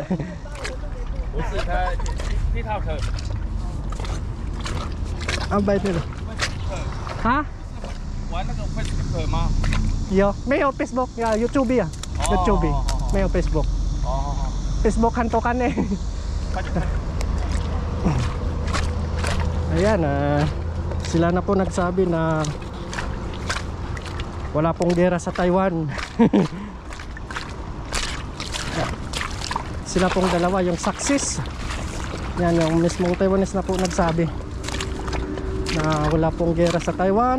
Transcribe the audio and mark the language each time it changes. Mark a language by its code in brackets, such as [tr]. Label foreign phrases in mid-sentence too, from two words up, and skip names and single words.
[zh] 不是他 TikTok。啊，拜托了。啊？玩那个 Facebook 吗？有，没有 Facebook 呀 YouTube 啊 ，YouTube 没有 Facebook。哦。 [tl] Facebook hantukan eh. Ayan, sila na po nagsabi na wala pong gera sa Taiwan. Sila pong dalawa yung success. Yan yung mismong Taiwanese na po nagsabi na wala pong gera sa Taiwan.